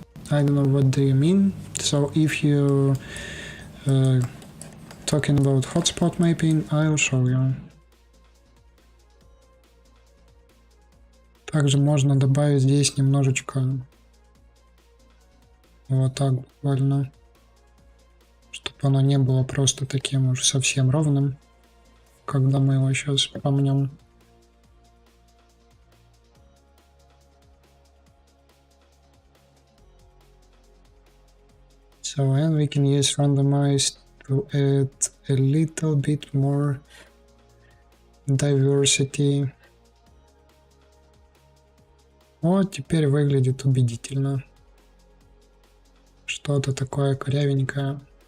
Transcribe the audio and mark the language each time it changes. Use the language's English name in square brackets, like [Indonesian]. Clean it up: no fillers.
[English] I don't know what do you mean. So if you talking about hotspot mapping, I'll show you. [Russian] Также можно добавить здесь немножечко вот так буквально, чтобы оно не было просто таким уж совсем ровным, когда мы его сейчас помнем. [English] So, and we can use randomize to add a little bit more diversity. [Russian] Вот теперь выглядит убедительно. Что-то такое корявенькое.